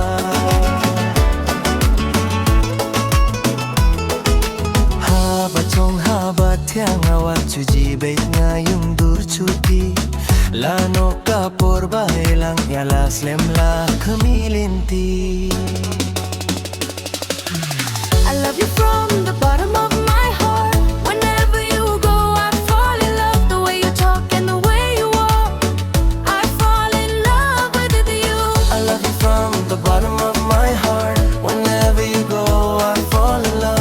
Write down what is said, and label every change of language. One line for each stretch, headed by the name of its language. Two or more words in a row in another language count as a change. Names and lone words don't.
Khasi: haba chong haba thiang awat chuji bait nga yung dur chuti lano ka por bahelang yala slem la khamilinti
English: I love you from the bottom of my heart. Whenever you go, I fall in love. The way you talk and the way you walk, I fall in love with you. I love you from the bottom of my heart. Whenever you go, I fall in love.